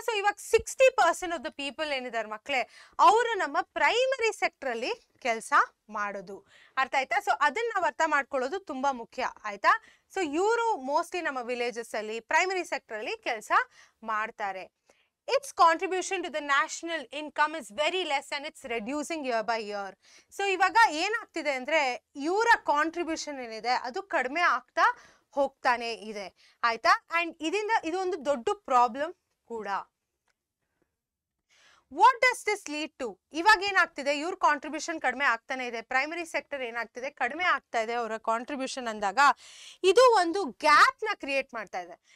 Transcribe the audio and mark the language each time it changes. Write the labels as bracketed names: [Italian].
[Kannada] So ಇವಾಗ 60% of the people ಏನಿದ್ದಾರೆ ಮಕ್ಕಳೇ, ಅವರು ನಮ್ಮ ಪ್ರೈಮರಿ ಸೆಕ್ಟರ್ ಅಲ್ಲಿ ಕೆಲಸ ಮಾಡೋದು, ಅರ್ಥ ಆಯ್ತಾ. ಸೊ ಅದನ್ನ ನಾವು ಅರ್ಥ ಮಾಡ್ಕೊಳ್ಳೋದು ತುಂಬಾ ಮುಖ್ಯ ಆಯ್ತಾ. ಸೊ ಇವರು ಮೋಸ್ಟ್ಲಿ ನಮ್ಮ ವಿಲೇಜಸ್ ಅಲ್ಲಿ ಪ್ರೈಮರಿ ಸೆಕ್ಟರ್ ಅಲ್ಲಿ ಕೆಲಸ ಮಾಡ್ತಾರೆ. [English] its contribution to the national income is very less and it's reducing year by year. [Kannada] So ಇವಾಗ ಏನಾಗ್ತಿದೆ ಅಂದ್ರೆ, ಇವರ ಕಾಂಟ್ರಿಬ್ಯೂಷನ್ ಏನಿದೆ ಅದು ಕಡಿಮೆ ಆಗ್ತಾ ಹೋಗ್ತಾನೆ ಇದೆ ಆಯ್ತಾ. ಅಂಡ್ ಇದರಿಂದ ಇದು ಒಂದು ದೊಡ್ಡ ಪ್ರಾಬ್ಲಮ್ ಕೂಡ. [English] What does this lead to? [Kannada] ಇವಾಗ ಏನಾಗ್ತಿದೆ, ಇವ್ರ ಕಾಂಟ್ರಿಬ್ಯೂಷನ್ ಕಡಿಮೆ ಆಗ್ತಾನೆ ಇದೆ, ಪ್ರೈಮರಿ ಸೆಕ್ಟರ್ ಏನಾಗ್ತಿದೆ, ಕಡಿಮೆ ಆಗ್ತಾ ಇದೆ ಅವರ ಕಾಂಟ್ರಿಬ್ಯೂಷನ್ ಅಂದಾಗ ಇದು ಒಂದು ಗ್ಯಾಪ್ ನ ಕ್ರಿಯೇಟ್ ಮಾಡ್ತಾ ಇದೆ.